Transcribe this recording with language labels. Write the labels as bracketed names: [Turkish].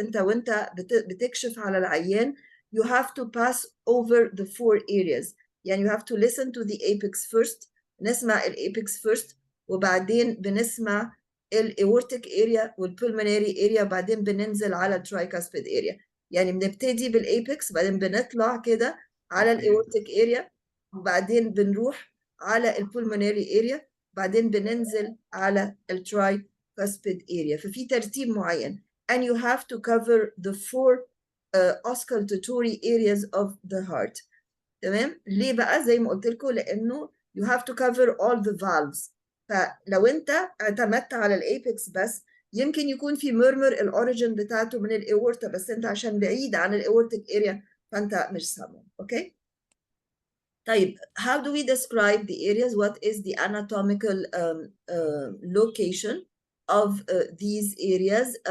[Arabic] انت وانت بتكشف على العيان [English] you have to pass over the 4 areas. يعني you have to listen to the apex first. [Arabic] نسمع [English] apex first [Arabic] وبعدين بنسمع [English] aortic area والpulmonary area [Arabic] وبعدين بننزل على [English] tricuspid area. [Arabic] يعني بنبتدي بالاpex بعدين بنطلع كده على aortic area وبعدين بنروح على pulmonary area بعدين بننزل على tricuspid area. ففي ترتيب معين [English] and you have to cover the 4 auscultatory areas of the heart. [Arabic] تمام؟ ليه بقى؟ زي ما قلت لكم لأنه [English] you have to cover all the valves. [Arabic] فلو أنت اعتمدت على الأيبكس بس يمكن يكون في مurmur الأوريجين بتاعته من الأورتا، بس أنت عشان بعيد عن الأورتيك اريا فأنت مش سامعه. [English] Okay? [Arabic] طيب [English] how do we describe the areas? What is the anatomical location of these areas?